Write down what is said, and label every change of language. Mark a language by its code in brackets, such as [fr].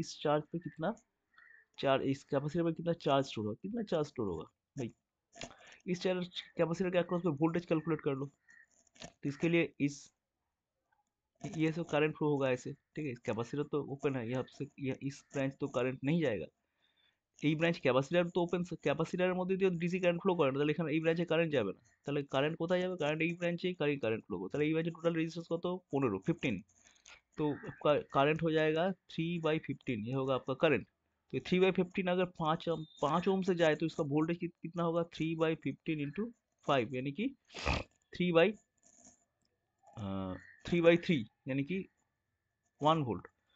[hi] इस चार्ज पे कितना चार्ज, इस कैपेसिटर में कितना चार्ज स्टोर होगा, कितना चार्ज स्टोर होगा भाई। इस चार्ज कैपेसिटर के अक्रॉस में वोल्टेज कैलकुलेट कर लो। तो इसके लिए ये सब करंट फ्लो होगा ऐसे, ठीक है। कैपेसिटर तो ओपन है, यहाँ से इस ब्रांच तो करंट नहीं जाएगा। [bn] এই ব্রাঞ্চ ক্যাপাসিটর তো ওপেন, ক্যাপাসিটরের মধ্যে দিয়ে ডিসি কারেন্ট ফ্লো করে না, তাহলে এখানে এই ব্রাঞ্চে কারেন্ট যাবে না। তাহলে কারেন্ট কোথায় যাবে, কারেন্ট এই ব্রাঞ্চেই কারেন্ট ফ্লো করবে। তাহলে এই ব্রাঞ্চে টোটাल [hi] रेजिस्टेंस কত, 15 तो करंट हो जाएगा 3/15, ये होगा आपका करंट। तो 3/15 अगर 5 ओम से जाए तो इसका वोल्टेज कितना होगा, 3/15 × 5 यानी कि 3/3 यानी कि 1 वोल्ट।